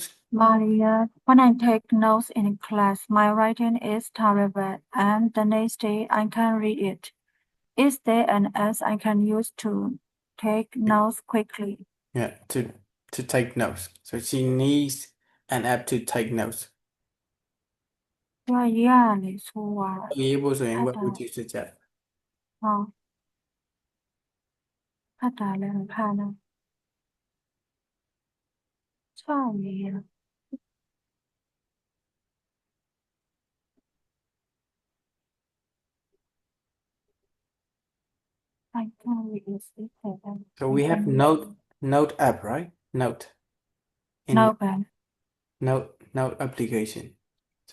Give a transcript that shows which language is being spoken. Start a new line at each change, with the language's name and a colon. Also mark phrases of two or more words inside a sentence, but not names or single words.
English: Maria when I take notes in class my writing is terrible and the next day I can read it. Is there an app I can use to take notes quickly? yeah, to take notes. So she needs an app to take notes.
Burmese: သူကရေးရတယ်ဆိုပါ ရေးဖို့ဆိုရင် ဖတ်
English: what
Burmese: တာ
English: would you suggest?
Burmese: ဟောဖတ်တာလည်းမဖတ်တော့ချောက်ရေးရ
English: I can read it So we have note app, right? Note in no bad note application. So